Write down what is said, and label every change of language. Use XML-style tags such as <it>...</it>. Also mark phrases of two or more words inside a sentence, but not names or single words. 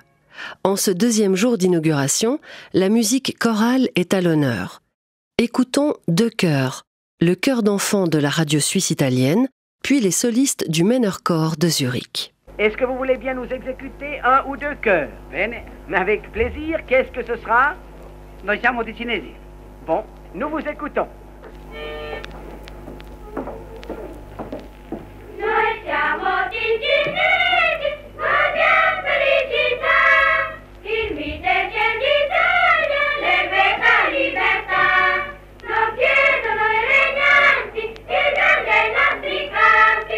<fr>En ce 2e jour d'inauguration, la musique chorale est à l'honneur. Écoutons 2 chœurs, le chœur d'enfants de la radio suisse italienne, puis les solistes du Männerchor de Zurich. Est-ce que vous voulez bien nous exécuter un ou deux chœurs?</fr> <it>Bene.</it> <fr>Mais avec plaisir. Qu'est-ce que ce sera?</fr> <it>Noi siamo ticinesi.</it> <fr>Bon, nous vous écoutons.</fr> <it>Noi siamo ticinesi, abbiamo felicità, il mite ciel d'Italia, l'erba libertà. Non chiedono i regnanti, il grande ai nostri campi.</it>